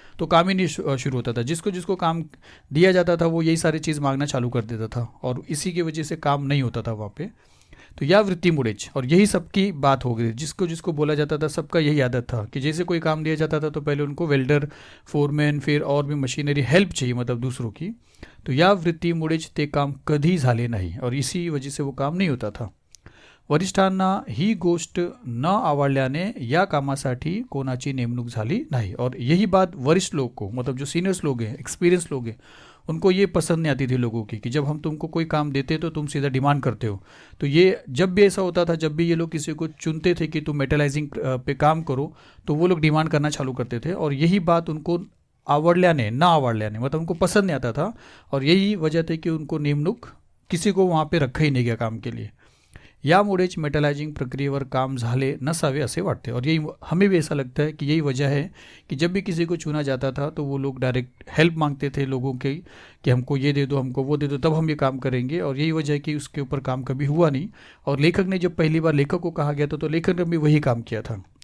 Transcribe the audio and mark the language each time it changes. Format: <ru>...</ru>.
<hi>तो काम ही नहीं शुरू होता था. जिसको जिसको काम दिया जाता था वो यही सारी चीज़ मांगना चालू कर देता था, और इसी की वजह से काम नहीं होता था वहाँ पे. तो</hi> <mr>या वृत्तिमुळेच,</mr> <hi>और यही सबकी बात हो गई, जिसको जिसको बोला जाता था सबका यही आदत था कि जैसे कोई काम दिया जाता था तो पहले उनको वेल्डर, फोरमैन, फिर और भी मशीनरी हेल्प चाहिए, मतलब दूसरों की.</hi> <mr>तो या वृत्तीमुळेच ते काम कधी झाले नाही,</mr> <hi>और इसी वजह से वो काम नहीं होता था.</hi> <mr>वरिष्ठांना ही गोष्ट न आवडल्याने या कामासाठी कोणाची नेमणूक झाली नाही.</mr> <hi>और यही बात वरिष्ठ लोग को, मतलब जो सीनियर्स लोग हैं, एक्सपीरियंस लोग हैं, उनको ये पसंद नहीं आती थी लोगों की कि जब हम तुमको कोई काम देते तो तुम सीधा डिमांड करते हो. तो ये जब भी ऐसा होता था, जब भी ये लोग किसी को चुनते थे कि तुम मेटलाइजिंग पे काम करो, तो वो लोग डिमांड करना चालू करते थे. और यही बात उनको</hi> <mr>ना आवडल्याने,</mr> <hi>मतलब उनको पसंद नहीं आता था, और यही वजह थी कि उनको नेमणूक किसी को वहाँ पे रखा ही नहीं गया काम के लिए.</hi> <mr>यामुळेच मेटलाइजिंग प्रक्रियेवर काम झाले नसावे असे वाटते.</mr> <hi>और यही हमें भी ऐसा लगता है कि यही वजह है कि जब भी किसी को चुना जाता था तो वो लोग डायरेक्ट हेल्प मांगते थे लोगों की कि हमको ये दे दो, हमको वो दे दो, तब हम ये काम करेंगे. और यही वजह है कि उसके ऊपर काम कभी हुआ नहीं. और लेखक ने जब पहली बार लेखक को कहा गया था तो लेखक ने भी वही काम किया था.</hi>